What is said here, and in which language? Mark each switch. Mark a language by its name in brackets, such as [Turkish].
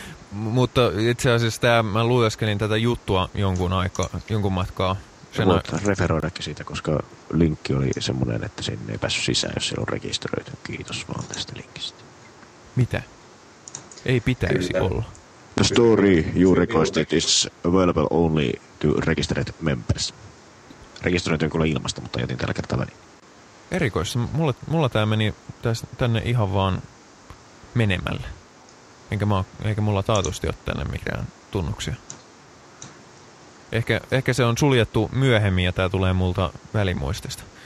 [Finnish] Mutta itse asiassa mä lueskelin tätä juttua jonkun matkaa. Voit referoidakin siitä, koska linkki oli semmoinen, että sinne ei päässyt sisään, jos siellä on rekisteröity. Kiitos vaan tästä linkistä. Mitä? Ei pitäisi kyllä olla. [English] The story you requested is available only to registered members. [Finnish] Rekisteröity on kyllä ilmasta, mutta jätin tällä kertaa väliin. Erikoissa. Mulla tää meni tänne ihan vaan menemällä. Eikä mulla taatusti ole tänne mikään tunnuksia. Ehkä se on suljettu myöhemmin ja tää tulee multa välimuistista.